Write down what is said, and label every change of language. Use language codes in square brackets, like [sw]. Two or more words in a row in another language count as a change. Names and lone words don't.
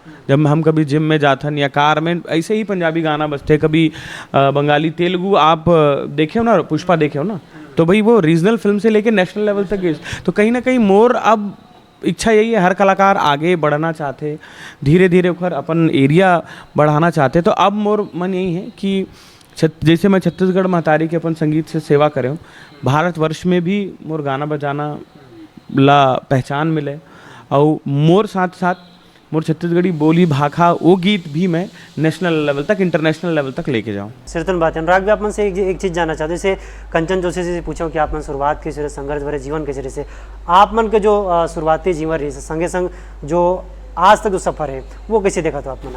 [hne] जब हम कभी जिम में जाथन या कार में, ऐसे ही पंजाबी गाना बजते, कभी बंगाली, तेलुगु आप देखे हो ना, पुष्पा देखे हो ना, तो भाई वो [en] regional film [hne] से लेके [en] national level [hne] तक गई। तो कहीं ना कहीं मोर अब इच्छा यही है, हर कलाकार आगे बढ़ना चाहते, धीरे धीरे ओकर अपन एरिया बढ़ाना चाहते। तो अब मोर मन यही है कि जैसे मैं छत्तीसगढ़ महतारी के अपन संगीत से सेवा करे हूँ, भारतवर्ष में भी मोर गाना बजाना ला पहचान मिले, और मोर साथ साथ मोर छत्तीसगढ़ी बोली भाखा वो गीत भी मैं [en] national level [hne] तक, [en] international level [hne] तक लेके जाऊँ। सिरतन बात है। अनुराग भी आप मन से एक चीज़ जानना चाहते, जैसे कंचन जोशी से पूछो कि आप मन शुरुआत किस तरह संघर्ष भरे जीवन के जरिए से, आप मन के जो शुरुआती जीवन रही से संगे संग जो आज तक जो सफ़र है वो कैसे देखा तो आप मना?